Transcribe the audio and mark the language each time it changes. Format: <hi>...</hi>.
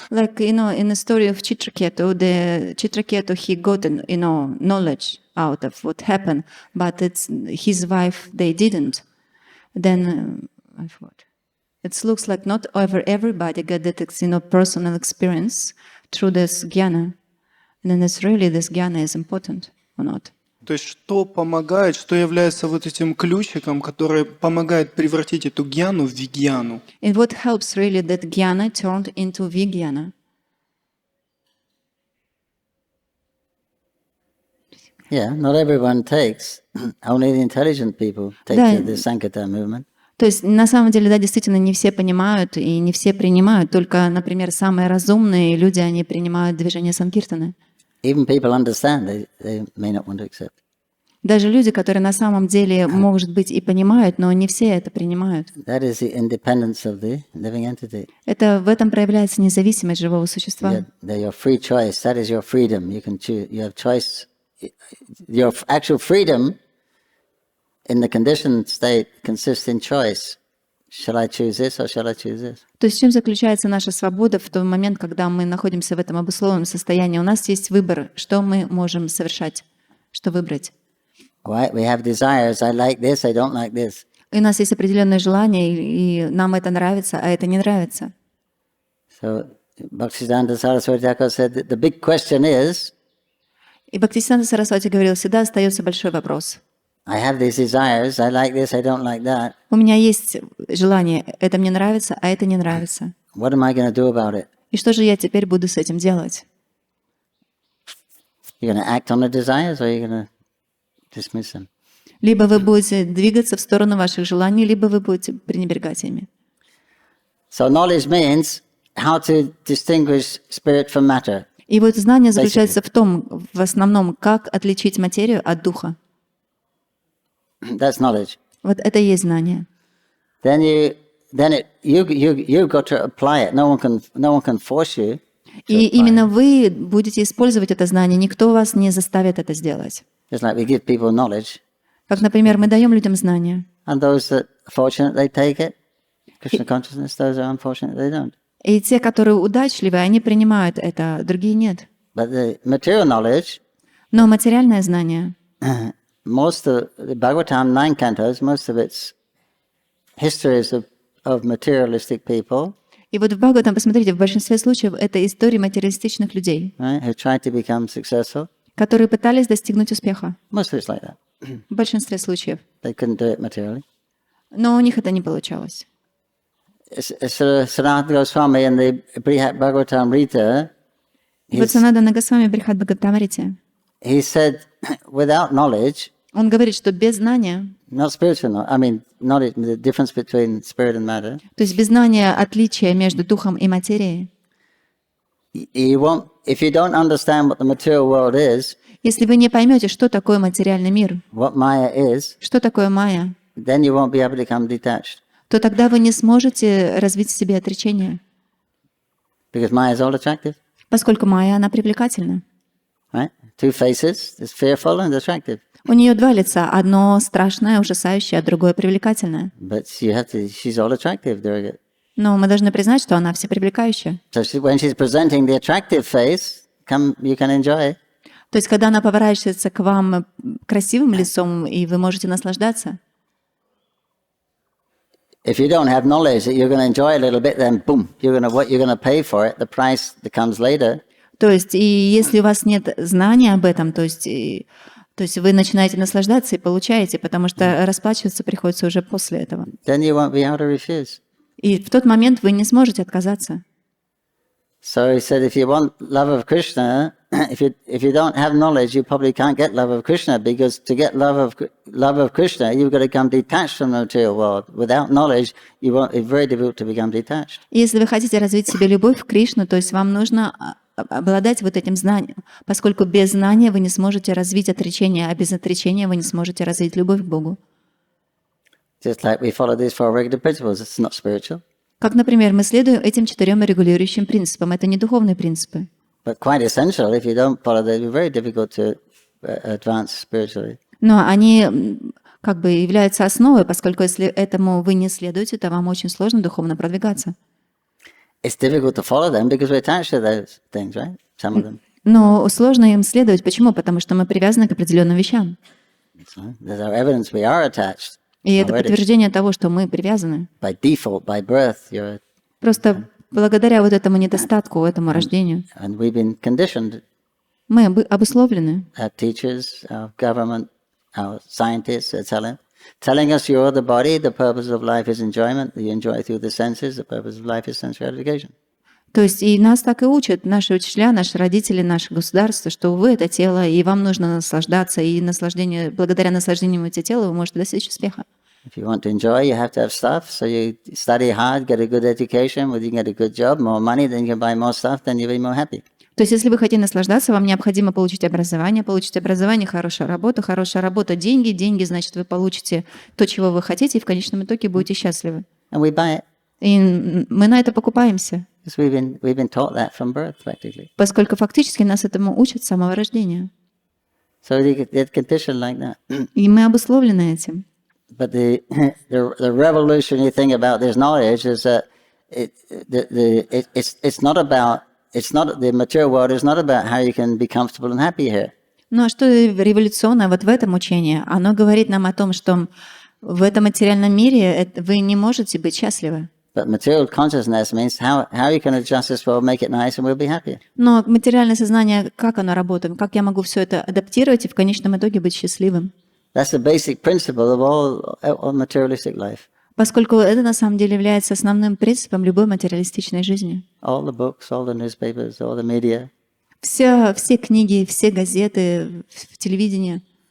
<en>Like, in the story of Chitraketu, he got, knowledge out of what happened, but his wife, they didn't. Then, I forgot. It looks like not everybody get that personal experience through this jnana. And then it's really this jnana is important or not.</en> <ru>То есть что помогает, что является вот этим ключиком, который помогает превратить эту гьяну в вигьяну?</ru> <en>And what helps really that jnana turned into vijnana? Yeah, not everyone takes. Only the intelligent people take</en> <ru>Да.</ru> <en>to the Sankirtan movement.</en> <ru>То есть на самом деле, да, действительно не все понимают и не все принимают, только, например, самые разумные люди, они принимают движение санкиртаны.</ru> <en>Even people understand, they may not want to accept.</en> <ru>Даже люди, которые на самом деле, может быть, и понимают, но не все это принимают.</ru> <en>That is the independence of the living entity.</en> <ru>Это в этом проявляется независимость живого существа.</ru> <en>They're your free choice. That is your freedom. You can choose. You have choice. Your actual freedom in the conditioned state consists in choice. Shall I choose this or shall I choose this?</en> <ru>То есть в чем заключается наша свобода в тот момент, когда мы находимся в этом обусловленном состоянии? У нас есть выбор, что мы можем совершать, что выбрать.</ru> <en>Right? We have desires. I like this. I don't like this.</en> <ru>И у нас есть определенные желания, и нам это нравится, а это не нравится.</ru> <en>So Bhaktisiddhanta Saraswati Thakur said that the big question is,</en> <ru>И Бхактисиданта Сарасвати говорил, всегда остается большой вопрос.</ru> <en>I have these desires. I like this. I don't like that.</en> <ru>У меня есть желание, это мне нравится, а это не нравится.</ru> <en>What am I going to do about it?</en> <ru>И что же я теперь буду с этим делать?</ru> <en>You're going to act on the desires or you're going to dismiss them?</en> <ru>Либо вы будете двигаться в сторону ваших желаний, либо вы будете пренебрегать ими.</ru> <en>So knowledge means how to distinguish spirit from matter.</en> <ru>И вот знание заключается в том, в основном, как отличить материю от духа.</ru> <en>That's knowledge.</en> <ru>Вот это и есть знание.</ru> <en>Then you've got to apply it. No one can force you.</en> <ru>И именно вы будете использовать это знание, никто вас не заставит это сделать.</ru> <en>Just like we give people knowledge,</en> <ru>Как, например, мы даем людям знания,</ru> <en>and those that are fortunate they take it. Krishna consciousness. Those that are unfortunate they don't.</en> <ru>и те, которые удачливы, они принимают это, другие нет.</ru> <en>But the material knowledge,</en> <ru>Но материальное знание,</ru> <en>most of the Bhagavatam 9 cantos, most of its histories of materialistic people,</en> <ru>и вот в Бхагаватам, посмотрите, в большинстве случаев это истории материалистичных людей,</ru> <en>right, who tried to become successful.</en> <ru>которые пытались достигнуть успеха.</ru> <en>Most of it's like that.</en> <ru>В большинстве случаев.</ru> <en>They couldn't do it materially.</en> <ru>Но у них это не получалось.</ru> <en>Sanatana Goswami in the Bhagavatam-rita,</en> <ru>Вот Санадана Госвами в Брихат Бхагаватамрите,</ru> <en>he said, without knowledge,</en> <ru>он говорит, что без знания,</ru> <en>not spiritual knowledge, I mean, knowledge, the difference between spirit and matter,</en> <ru>то есть без знания отличия между духом и материей,</ru> <en>you won't, if you don't understand what the material world is,</en> <ru>если вы не поймете, что такое материальный мир,</ru> <en>what Maya is,</en> <ru>что такое майя,</ru> <en>then you won't be able to become detached.</en> <ru>то тогда вы не сможете развить в себе отречение,</ru> <en>Because Maya is all attractive,</en> <ru>поскольку майя, она привлекательна.</ru> <en>right? Two faces, it's fearful and attractive.</en> <ru>У нее два лица, одно страшное, ужасающее, а другое привлекательное.</ru> <en>But she's all attractive during it.</en> <ru>Но мы должны признать, что она всепривлекающая.</ru> <en>So when she's presenting the attractive face, you can enjoy it.</en> <ru>То есть, когда она поворачивается к вам красивым лицом, и вы можете наслаждаться.</ru> <en>If you don't have knowledge that you're going to enjoy a little bit, then boom, you're going to pay for it. The price that comes later.</en> <ru>То есть, и если у вас нет знания об этом, то есть вы начинаете наслаждаться и получаете, потому что расплачиваться приходится уже после этого.</ru> <en>Then you won't be able to refuse.</en> <ru>И в тот момент вы не сможете отказаться.</ru> <en>So he said, if you want love of Krishna, if you don't have knowledge, you probably can't get love of Krishna, because to get love of Krishna, you've got to become detached from the material world. Without knowledge, it's very difficult to become detached.</en> <ru>И если вы хотите развить в себе любовь к Кришну, то есть вам нужно обладать вот этим знанием, поскольку без знания вы не сможете развить отречение, а без отречения вы не сможете развить любовь к Богу.</ru> <en>Just like we follow these four regular principles, it's not spiritual.</en> <ru>Как, например, мы следуем этим 4 регулирующим принципам. Это не духовные принципы.</ru> <en>But quite essential. If you don't follow them, it's very difficult to advance spiritually.</en> <ru>Но они как бы являются основой, поскольку если этому вы не следуете, то вам очень сложно духовно продвигаться.</ru> <en>It's difficult to follow them because we're attached to those things, right? Some of them.</en> <ru>Но сложно им следовать. Почему? Потому что мы привязаны к определенным вещам.</ru> <en>So there's our evidence we are attached.</en> <ru>И это</ru> <en>already.</en> <ru>подтверждение того, что мы привязаны.</ru> <en>By default, by birth, you're,</en> <ru>Просто благодаря вот этому недостатку, этому рождению,</ru> <en>and we've been conditioned.</en> <ru>мы обусловлены.</ru> <en>Our teachers, our government, our scientists are telling us you're the body, the purpose of life is enjoyment, you enjoy through the senses, the purpose of life is sense gratification.</en> <ru>То есть и нас так и учат, наши учителя, наши родители, наше государство, что вы — это тело, и вам нужно наслаждаться, и наслаждение, благодаря наслаждению этого тела вы можете достичь успеха.</ru> <en>If you want to enjoy, you have to have stuff, so you study hard, get a good education, you can get a good job, more money, then you can buy more stuff, then you'll be more happy.</en> <ru>То есть если вы хотите наслаждаться, вам необходимо получить образование, хорошая работа, деньги, значит, вы получите то, чего вы хотите, и в конечном итоге будете счастливы.</ru> <en>And we buy it,</en> <ru>И мы на это покупаемся,</ru> <en>because we've been taught that from birth, practically.</en> <ru>поскольку фактически нас этому учат с самого рождения.</ru> <en>So they're conditioned like that.</en> <ru>И мы обусловлены этим.</ru> <en>But the revolutionary thing about this knowledge is that it's not the material world is not about how you can be comfortable and happy here.</en> <ru>Ну а что революционное вот в этом учении? Оно говорит нам о том, что в этом материальном мире вы не можете быть счастливы.</ru> <en>But material consciousness means how you can adjust this world, make it nice, and we'll be happy.</en> <ru>Но материальное сознание, как оно работает, как я могу все это адаптировать и в конечном итоге быть счастливым?</ru> <en>That's the basic principle of all materialistic life.</en> <ru>Поскольку это на самом деле является основным принципом любой материалистичной жизни.</ru> <en>All the books, all the newspapers, all the media.</en> <ru>Все книги, все газеты, телевидение,</ru>